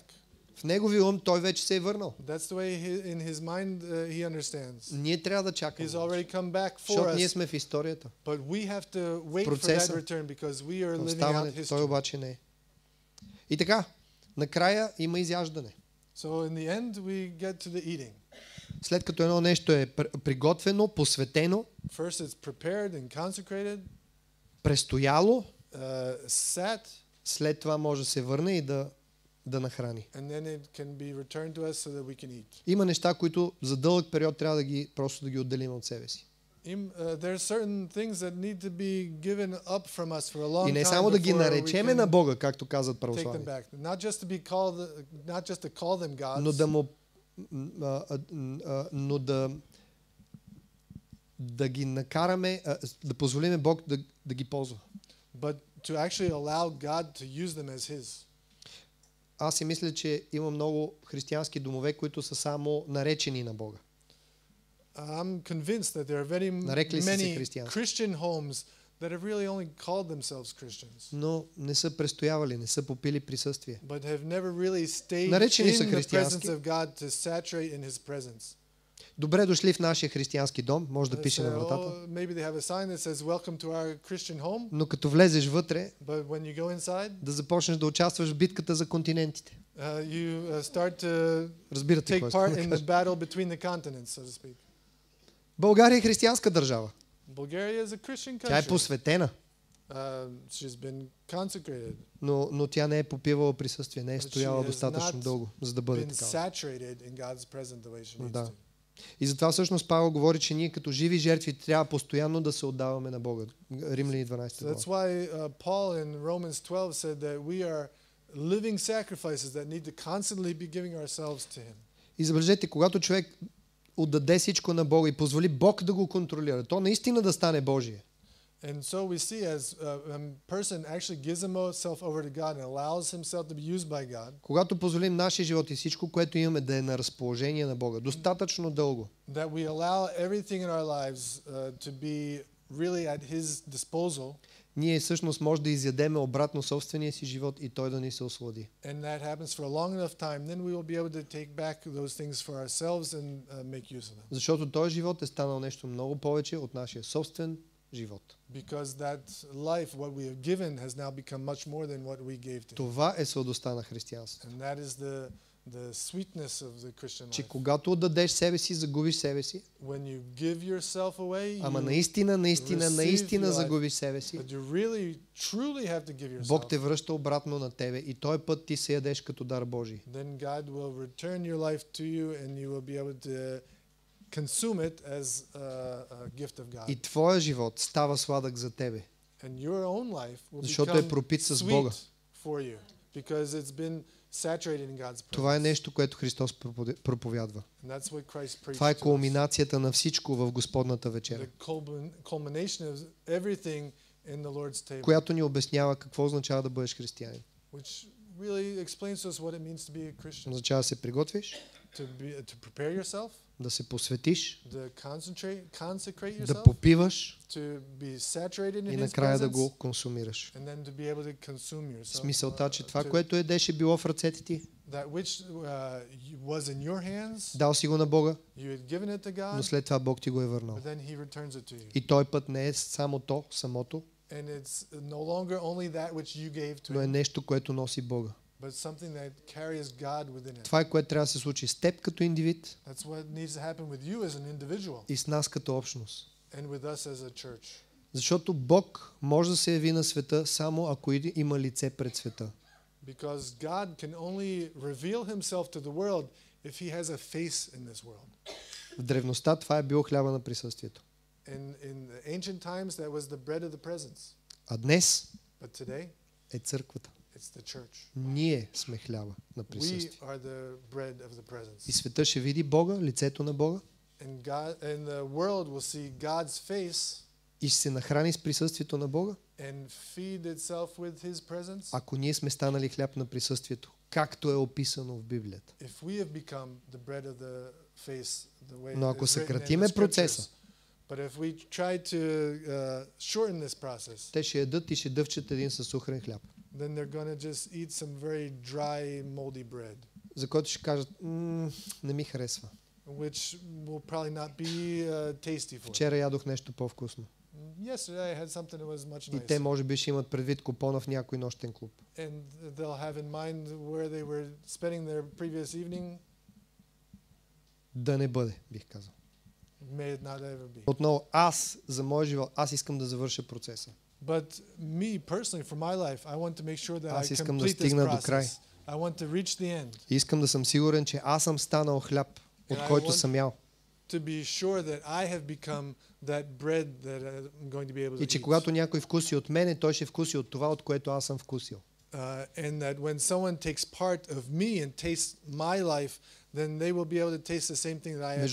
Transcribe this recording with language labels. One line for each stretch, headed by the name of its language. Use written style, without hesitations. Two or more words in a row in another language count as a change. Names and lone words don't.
Bulgarian: В неговия ум той вече се е върнал.
English: That's the way in his mind he understands.
Bulgarian: Ние трябва да чакаме.
English: He's already come back for
Bulgarian: Защото ние
English: us,
Bulgarian: сме в историята.
English: but we have to wait for that
Bulgarian: Процеса.
English: return because we are living out
Bulgarian: Оставането, той
English: history.
Bulgarian: обаче не е. И така, накрая има изяждане.
English: So in the end we get to the eating.
Bulgarian: След като едно нещо е приготвено, посветено,
English: First it's prepared and consecrated,
Bulgarian: престояло,
English: sat,
Bulgarian: след това може да се върне и да нахрани.
English: and then it can be returned to us so that we can eat.
Bulgarian: Има неща, които за дълъг период трябва просто да ги отделим от себе си.
English: There are certain things that need to be given up from us for a long
Bulgarian: И не
English: time
Bulgarian: само да ги
English: before we
Bulgarian: наречеме на
English: can
Bulgarian: Бога, както казват
English: take them
Bulgarian: православните,
English: back. Not just to call them gods,
Bulgarian: но да ги накараме, да позволиме Бог да ги ползва.
English: but to actually allow God to use them as His.
Bulgarian: Аз си мисля, че има много християнски домове, които са само наречени на Бога.
English: I'm convinced that there are very
Bulgarian: Нарекли са се
English: many
Bulgarian: християнски.
English: Christian homes that have really only called themselves Christians,
Bulgarian: Но не са престоявали, не са попили присъствие.
English: but have never really stayed
Bulgarian: Наречени са
English: in the
Bulgarian: християнски.
English: presence of God to saturate in His presence.
Bulgarian: Добре дошли в нашия християнски дом, може да
English: They
Bulgarian: пише
English: say,
Bulgarian: на вратата.
English: oh, maybe they have a sign that says welcome to our Christian home,
Bulgarian: Но като влезеш вътре,
English: but when you go inside,
Bulgarian: да започнеш да участваш в битката за континентите.
English: you start to
Bulgarian: Разбирате
English: take
Bulgarian: какво
English: part
Bulgarian: искам
English: in
Bulgarian: да
English: the
Bulgarian: кажа.
English: battle between the continents, so to speak.
Bulgarian: България е християнска държава.
English: Bulgaria is a Christian
Bulgarian: Тя е
English: country.
Bulgarian: посветена,
English: She's been consecrated,
Bulgarian: но тя не е попивала присъствие, не е
English: But she
Bulgarian: стояла
English: has
Bulgarian: достатъчно
English: not
Bulgarian: дълго, за да бъде
English: been
Bulgarian: такава.
English: saturated in God's presence the way she needs
Bulgarian: Да.
English: to.
Bulgarian: И затова всъщност Павел говори, че ние като живи жертви трябва постоянно да се отдаваме на Бога. Римляни 12
English: So that's
Bulgarian: глава.
English: why Paul in Romans 12 said that we are living sacrifices that need to constantly be giving ourselves to Him.
Bulgarian: И забележете, когато човек отдаде всичко на Бога и позволи Бог да го контролира, то наистина да стане Божие.
English: And so we see as a person actually gives himself over to God and allows himself to be used by God,
Bulgarian: Когато позволим нашия живот и всичко, което имаме, да е на разположение на Бога, достатъчно дълго,
English: that we allow everything in our lives to be really at His disposal,
Bulgarian: ние всъщност може да изядеме обратно собствения си живот и той да ни се ослади.
English: and that happens for a long enough time, then we will be able to take back those things for ourselves and make use of them.
Bulgarian: Защото този живот е станал нещо много повече от нашия собствен живот.
English: Because that life, what we have given, has now become much more than what we gave to Him.
Bulgarian: Това е сладостта на християнството.
English: And that is the sweetness of the Christian
Bulgarian: че
English: life.
Bulgarian: когато отдадеш себе си, загубиш себе си.
English: When you give yourself away,
Bulgarian: Ама
English: you
Bulgarian: наистина
English: receive your life.
Bulgarian: загубиш себе си.
English: But you really, truly have to give yourself.
Bulgarian: Бог те връща обратно на тебе и този път ти се ядеш като дар Божий.
English: Then God will return your life to you and you will be able to consume it as a gift of God.
Bulgarian: И твоя живот става сладък за тебе.
English: And your own life will
Bulgarian: Защото
English: become
Bulgarian: е пропит с Бога.
English: sweet for you because it's been saturated in God's presence.
Bulgarian: Това е нещо, което Христос проповядва.
English: And that's what Christ preached
Bulgarian: Това е
English: to us.
Bulgarian: кулминацията на всичко в Господната вечеря,
English: The culmination of everything in the Lord's table,
Bulgarian: която ни обяснява какво означава да бъдеш християнин.
English: which really explains to us what it means to be a Christian.
Bulgarian: Означава да се приготвиш,
English: To prepare yourself,
Bulgarian: да се посветиш,
English: to consecrate
Bulgarian: да
English: yourself,
Bulgarian: попиваш
English: to be saturated in
Bulgarian: и
English: His
Bulgarian: накрая да
English: presence,
Bulgarian: го консумираш.
English: and then to be able to consume yourself.
Bulgarian: Смисълта, че това, което едеше било в ръцете ти,
English: That which was in your hands,
Bulgarian: дал си го на Бога,
English: you had given it to
Bulgarian: но
English: God,
Bulgarian: след това Бог ти го е върнал.
English: but then He returns it to you.
Bulgarian: И той път не е само то, самото,
English: And it's no longer only that which you gave to
Bulgarian: но е
English: Him,
Bulgarian: нещо, което носи Бога.
English: but something that carries God within it.
Bulgarian: Това е, което трябва да се случи с теб като индивид
English: That's what needs to happen with you as an individual
Bulgarian: и с нас като общност.
English: and with us as a church.
Bulgarian: Защото Бог може да се яви на света само ако има лице пред света.
English: Because God can only reveal Himself to the world if He has a face in this world.
Bulgarian: В древността това е било хляба на присъствието.
English: In the ancient times, that was the bread of the presence.
Bulgarian: А днес
English: But today,
Bulgarian: е църквата.
English: it's the church.
Bulgarian: Ние сме хляба на
English: We
Bulgarian: присъствие.
English: are the bread of the
Bulgarian: И
English: presence.
Bulgarian: света ще види Бога, лицето на Бога
English: And the world will see God's face
Bulgarian: и ще се нахрани с присъствието на Бога,
English: and feed itself with His presence.
Bulgarian: ако ние сме станали хляб на присъствието, както е описано в Библията.
English: If we have become the bread of the face, the way
Bulgarian: Но
English: it
Bulgarian: ако
English: is written in
Bulgarian: съкратиме
English: the
Bulgarian: процеса,
English: scriptures. But if we try to shorten this process,
Bulgarian: те ще ядат и ще дъвчат един със сухрен хляб,
English: then they're going to just eat some very dry, moldy bread,
Bulgarian: за който ще кажат, не ми харесва.
English: which will probably not be tasty for them.
Bulgarian: Вчера ядох нещо по-вкусно.
English: Yesterday I had something that was much
Bulgarian: И те
English: nicer.
Bulgarian: може би ще имат предвид купона в някой нощен клуб.
English: And they'll have in mind where they were spending their previous evening.
Bulgarian: Да не бъде, бих казал.
English: May it not ever be.
Bulgarian: Отново, за моя живот, аз искам да завърша процеса.
English: But me personally, for my life, I want to make sure that
Bulgarian: Аз
English: I
Bulgarian: искам да
English: complete this
Bulgarian: стигна до край.
English: process. I want to reach the end.
Bulgarian: И искам да съм сигурен, че аз съм станал хляб, от
English: And I
Bulgarian: който
English: want
Bulgarian: съм ял.
English: To be sure that I have become that bread that I'm going to be able to
Bulgarian: И че
English: eat.
Bulgarian: когато някой вкуси от мене, той ще вкуси от това, от което аз съм вкусил.
English: And that when someone takes part of me and tastes my life, then they will be able to taste the same thing that I have